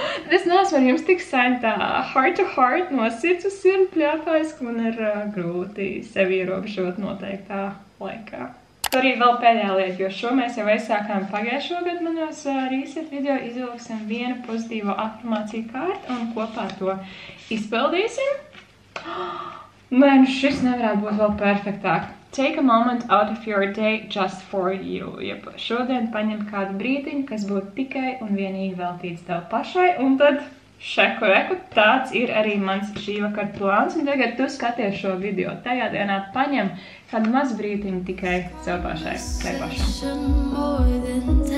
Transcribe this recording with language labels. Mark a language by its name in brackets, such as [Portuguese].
[Latvian] Es neesmu ar jums tik sen tā heart to heart no sirds uz sirdi pļāpājis, ka man ir grūti sevi ierobežot noteiktā laikā. Arī vēl pēdējā lieta, jo šo mēs jau aizsākām pagājušo gadu manos reset video, izvilksim vienu pozitīvo afirmāciju kārtu un kopā to izpildīsim. Nē, šis nevarētu būt vēl perfektāk. [English] Take a moment out of your day just for you. [Latvian] Jeb šodien paņem kādu brīdiņu, kas būtu tikai un vienīgi veltīts tev pašai, un tad šeku reku, tāds ir arī mans šī vakar plāns, un tagad tu skaties šo video. Tajā dienā paņem kādu mazu brīdiņu tikai sev pašai, vai pašam.